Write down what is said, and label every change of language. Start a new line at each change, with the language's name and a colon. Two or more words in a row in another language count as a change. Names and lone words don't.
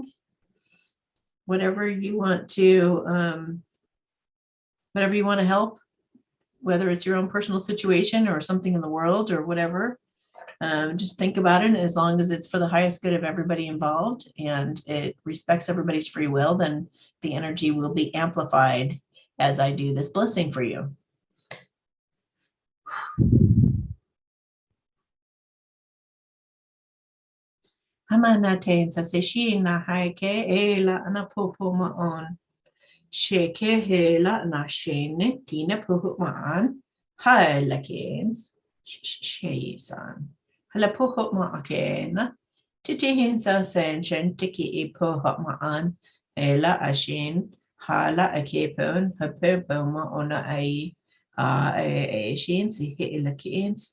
English: Whatever you want to help, whether it's your own personal situation or something in the world or whatever. Just think about it. As long as it's for the highest good of everybody involved and it respects everybody's free will, then the energy will be amplified as I do this blessing for you. Hamanatain sa seshi na haike e la na popo maon. Sheke he la na shene tina popo maan. Hai la kens. Shesan. Hala poho maakena. Titihin sa ascension tiki e poho maan. Ela ashin. Hala akepon. Hapepo maona ai. A shin si he la kens.